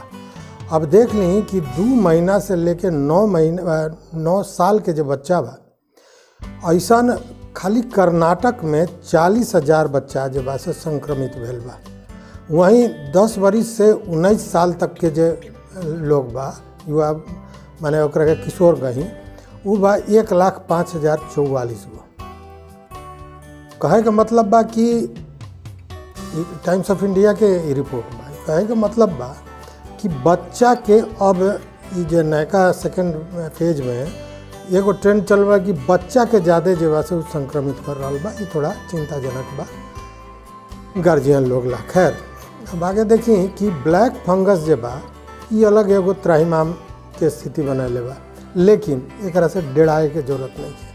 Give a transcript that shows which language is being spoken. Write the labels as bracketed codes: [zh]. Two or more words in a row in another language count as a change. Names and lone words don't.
[bho] अब देख ली कि 2 महीना से लेके 9 साल के जो बच्चा बा, ऐसा खाली कर्नाटक में 40,000 बच्चा जो बा से संक्रमित भेल बा। वहीं 10 वर्ष से 19 साल तक के जो लोग बा, युवा माने ओकरा के किशोर कहीं, वो बा 1,05,044 गो। कहे का मतलब बा कि टाइम्स ऑफ इंडिया के रिपोर्ट बा, कहे का मतलब बा कि बच्चा के अब ये जो नया [en] second phase [bho] में एगो ट्रेंड चल रहा है कि बच्चा के ज़्यादा जो से संक्रमित कर रहा बा। ये थोड़ा चिंताजनक बा गार्जियन लोग ला। खैर, अब आगे देखी कि ब्लैक फंगस जो बा ये अलग एगो त्राहिमाम के स्थिति बनैले बा, लेकिन एक से डेराए के जरूरत नहीं है।